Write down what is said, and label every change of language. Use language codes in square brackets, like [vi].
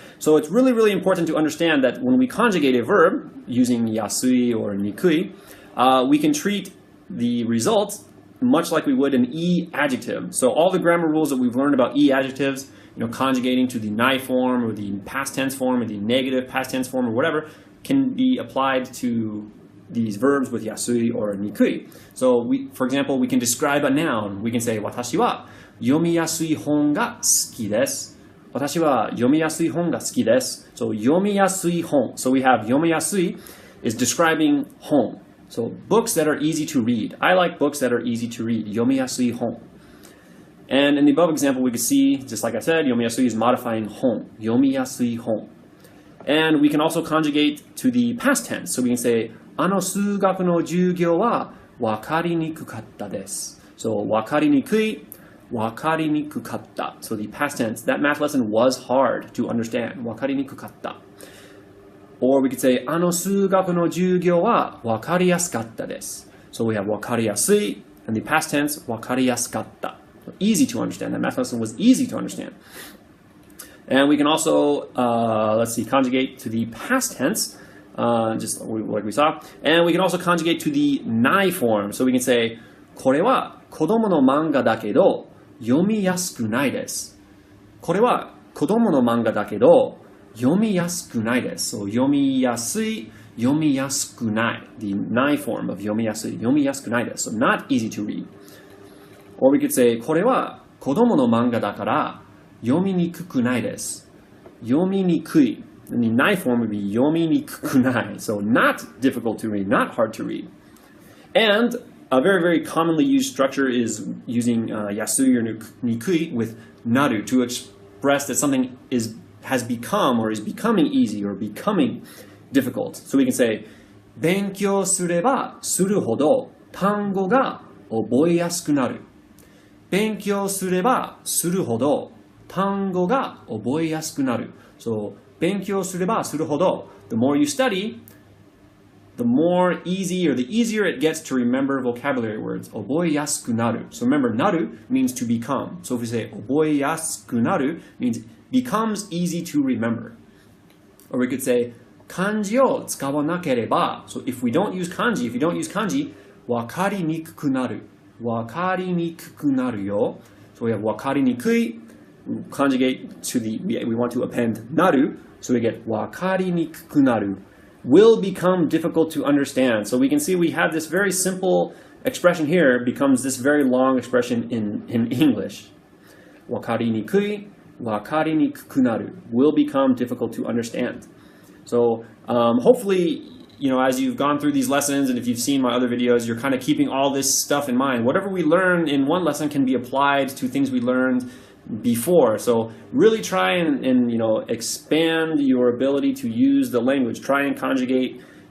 [en] So it's really, really important to understand that when we conjugate a verb using yasui or nikui, we can treat the result much like we would an e adjective. So all the grammar rules that we've learned about e adjectives, conjugating to the nai form or the past tense form or the negative past tense form or whatever, can be applied to these verbs with yasui or nikui. So for example, we can describe a noun. We can say, [ja] 私は読みやすい本が好きです。私は読みやすい本が好きです。 So 読みやすい本. [en] So we have 読みやすい is describing home. So books that are easy to read. I like books that are easy to read. [ja] 読みやすい本. [en] And in the above example, we could see, just like I said, 読みやすい is modifying 本. [ja] 読みやすい本. [en] And we can also conjugate to the past tense. So we can say, [ja] あの数学の授業はわかりにくかったです。 So わかりにくい、わかりにくかった。 [en] So the past tense, that math lesson was hard to understand. [ja] わかりにくかった。 [en] Or we could say, [ja] あの数学の授業はわかりやすかったです。 [en] So we have わかりやすい, and the past tense, わかりやすかった. So easy to understand. That math lesson was easy to understand. And we can also, let's see, conjugate to the past tense, just like we saw. And we can also conjugate to the nai form. So we can say, [ja] これは子供の漫画だけど読みやすくないです。これは子供の漫画だけど読みやすくないです。 So 読みやすい、読みやすくない。 [en] The nai form of [ja] 読みやすい、読みやすくないです。 [en] So not easy to read. Or we could say, [ja] これは子供の漫画だから読みにくくないです。読みにくい。 [en] And the nai form would be 読みにくくない. So not difficult to read, not hard to read. And a very, very commonly used structure is using yasui or nikui with naru to express that something has become or is becoming easy or becoming difficult. So we can say, [ja] 勉強すればするほど単語が覚えやすくなる。勉強すればするほど単語が覚えやすくなる。 [en] So [ja] 勉強すればするほど [en] the more you study, the more easy or the easier it gets to remember vocabulary words. [ja] 覚えやすくなる. [en] So remember, なる means to become. So if we say 覚えやすくなる means becomes easy to remember. Or we could say [ja] 漢字を使わなければ. [en] So if we don't use kanji, if you don't use kanji, わかりにくくなる. [ja] わかりにくくなるよ. [en] So we have わかりにくい. We conjugate to the, we want to append なる. So we get わかりにくくなる. Will become difficult to understand. So we can see we have this very simple expression here becomes this very long expression in English. [ja] わかりにくい, わかりにくくなる [en] will become difficult to understand. So hopefully, as you've gone through these lessons and if you've seen my other videos, you're kind of keeping all this stuff in mind. Whatever we learn in one lesson can be applied to things we learned before. So really try and expand your ability to use the language. Try and conjugate,